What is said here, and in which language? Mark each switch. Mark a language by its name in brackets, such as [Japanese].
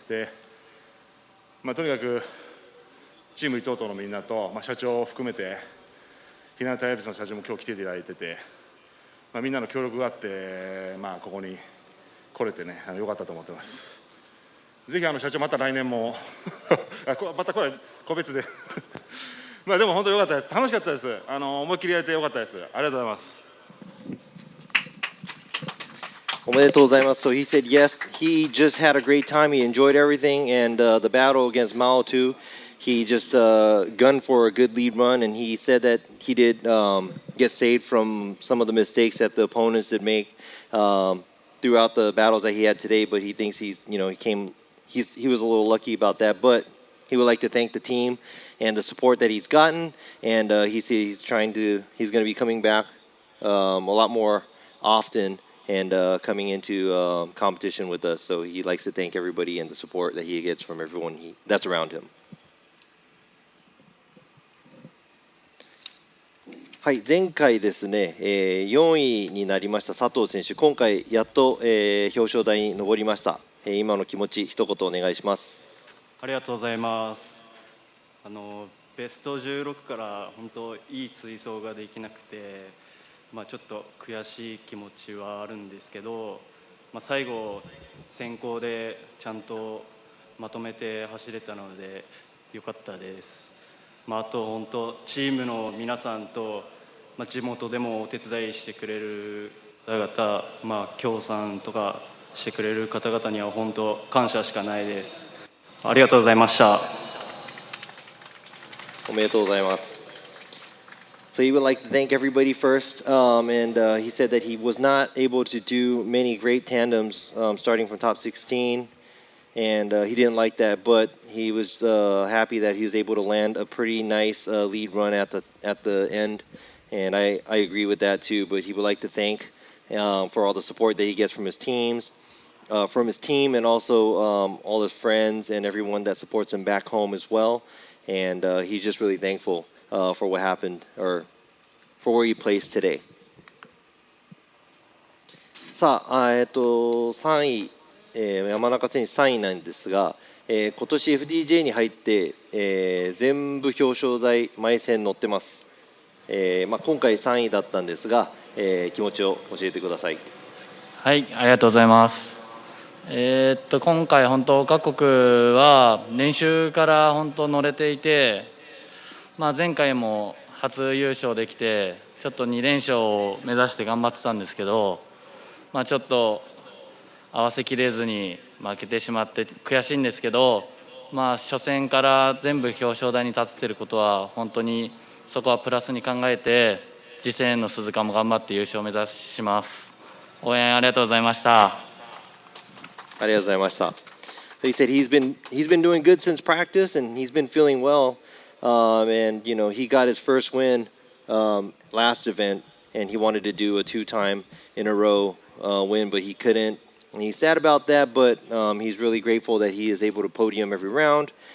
[Japanese] で、とにかくチーム伊藤とのみんなと、社長を含めて日向タイプスの社長も今日来ていただいてて、みんなの協力があって、ここに来れてね良かったと思ってます。ぜひ社長また来年もまたこれ個別ででも本当良かったです。楽しかったです。思いっきりやれて良かったです。ありがとうございます。おめでとうございます。 [English] So he said yes, he just had a great time. He enjoyed everything, and the battle against Mao too. He just gunned for a good lead run, and he said that he did get saved from some of the mistakes that the opponents did make throughout the battles that he had today. But he thinks he was a little lucky about that. But he would like to thank the team and the support that he's gotten, and he's going to be coming back a lot more often and coming into competition with us. So he likes to thank everybody and the support that he gets from everyone that's around him. [Japanese] はい、前回ですね、4位になりました佐藤選手、今回やっと、表彰台に上りました。今の気持ち、一言お願いします。ありがとうございます。ベスト16から本当いい追走ができなくて、ちょっと悔しい気持ちはあるんですけど、最後先行でちゃんとまとめて走れたので良かったです。あと本当チームの皆さんと、地元でもお手伝いしてくれる方々、協賛とかしてくれる方々には本当感謝しかないです。ありがとうございました。おめでとうございます。 [English] So he would like to thank everybody first, and he said that he was not able to do many great tandems starting from top 16, and he didn't like that, but he was happy that he was able to land a pretty nice lead run at the end, and I agree with that too. But he would like to thank for all the support that he gets from his team, and also all his friends and everyone that supports him back home as well. And he's just really thankful for what happened, or for where he placed today. [Japanese] さあ、3位、山中選手3位なんですが、今年 FDJ に入って、全部表彰台毎戦乗ってます。今回3位だったんですが、気持ちを教えてください。はい、ありがとうございます。今回本当各国は練習から本当乗れていて、前回も初優勝できてちょっと2連勝を目指して頑張ってたんですけど、ちょっと合わせきれずに負けてしまって悔しいんですけど、初戦から全部表彰台に立ててることは本当にそこはプラスに考えて、次戦の鈴鹿も頑張って優勝を目指します。応援ありがとうございました。ありがとうございました。 [English] So he said he's been doing good since practice, and he's been feeling well. And he got his first win last event, and he wanted to do a 2-time in a row win, but he couldn't. And he's sad about that, but he's really grateful that he is able to podium every round.